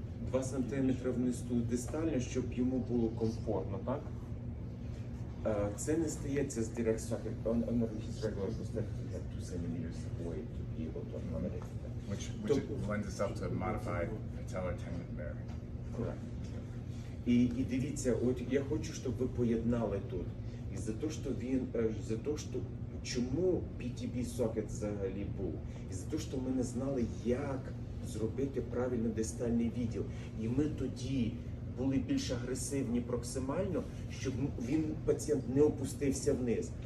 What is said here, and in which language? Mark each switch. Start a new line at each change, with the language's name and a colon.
Ukrainian: 2 сантиметри вниз дистально, щоб йому було комфортно, так? Це не стається з direct socket.
English: On his regular prosthetic, he had 2 centimeters away to be able to accommodate that. which lends itself to modified patellar tendon bearing. Correct.
Ukrainian: І дивіться, от я хочу, щоб ви поєднали тут. І за те, що чому PTB socket взагалі був? І за те, що ми не знали, як зробити правильно дистальний відділ. І ми тоді були більш агресивні проксимально, щоб пацієнт не опустився вниз.